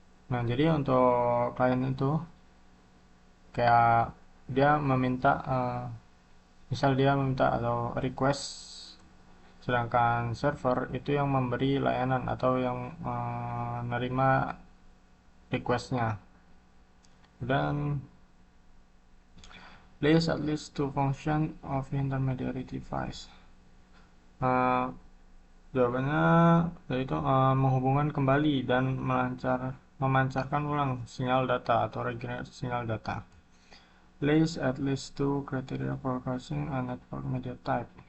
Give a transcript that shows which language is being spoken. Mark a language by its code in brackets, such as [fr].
[id] Nah, jadi untuk klien itu kayak dia meminta misal dia meminta atau request, sedangkan server itu yang memberi layanan atau yang menerima requestnya. Dan [en] list at least two function of intermediary device. [id] Jawabannya yaitu menghubungkan kembali dan memancarkan ulang sinyal data atau regenerate sinyal data. [en] List at least two criteria for causing a network media type.